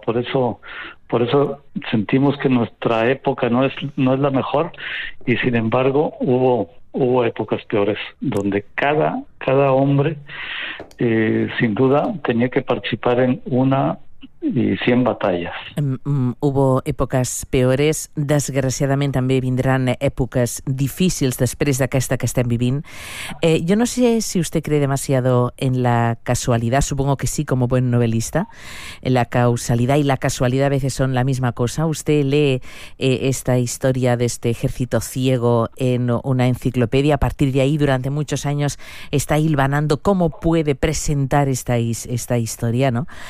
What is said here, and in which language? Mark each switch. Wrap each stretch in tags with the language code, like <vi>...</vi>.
<es>Por eso sentimos que nuestra época no es la mejor, y sin embargo hubo épocas peores donde cada hombre sin duda tenía que participar en una y 100 batallas. Hubo èpoques peores,</es> <ca>desgraciadament també vindran èpoques difícils després d'aquesta que estem vivint. Jo no sé si vostè</ca> <es>cree demasiado en la casualidad, supongo que sí, como buen novelista, en la causalidad y la casualidad a veces son la misma cosa. ¿Usted lee esta historia de este ejército ciego en una enciclopedia? A partir de ahí, durante muchos años, está hilvanando cómo puede presentar esta historia, ¿no?</es>